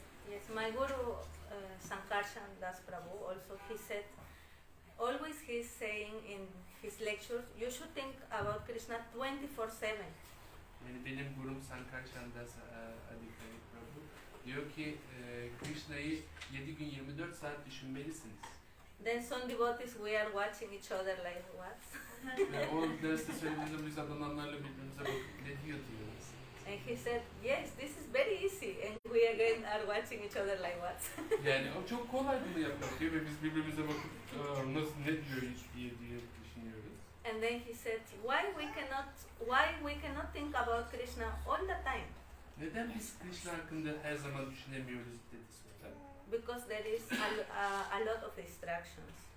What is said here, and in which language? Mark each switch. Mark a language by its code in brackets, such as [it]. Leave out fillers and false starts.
[en] Yes, my guru, Sankarshan Das Prabhu, also he said, always he's saying in his lectures, you should think about Krishna 24/7. [tr] Yani benim gurum Sankarshan Das Prabhu diyor ki Krishna'yı 7 gün 24 saat düşünmelisiniz. [en] Then some devotees, we are watching each other like what? [tr] Ve o derste söylediğinde biz adananlarla birbirimize bakıp ne diyor diyoruz. [en] And he said, yes, this is very easy. And we again are watching each other like what? [tr] Yani o çok kolay bunu yapmak diyor ve biz birbirimize bakıp nasıl ne diyor diye düşünüyoruz. [en] And then he said, why we cannot think about Krishna all the time? [tr] Neden biz Krishna hakkında her zaman düşünemiyoruz dedi sultan. [en] Because there is a lot of distractions.